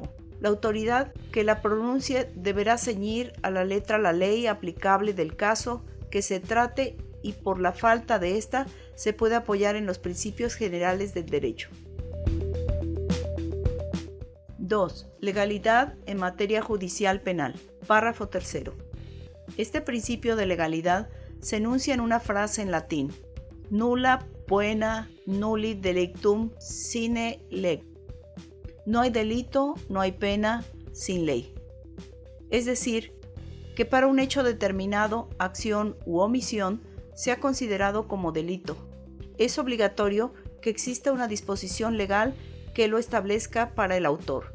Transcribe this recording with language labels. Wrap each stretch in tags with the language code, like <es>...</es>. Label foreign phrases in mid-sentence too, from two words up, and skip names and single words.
<es>La autoridad que la pronuncie deberá ceñir a la letra la ley aplicable del caso que se trate y por la falta de esta se puede apoyar en los principios generales del derecho. 2. Legalidad en materia judicial penal. Párrafo tercero. Este principio de legalidad se enuncia en una frase en latín:</es> <la>nulla poena nulli delictum sine lege.</la> <es>No hay delito, no hay pena sin ley. Es decir, que para un hecho determinado, acción u omisión, sea considerado como delito, es obligatorio que exista una disposición legal que lo establezca para el autor.</es>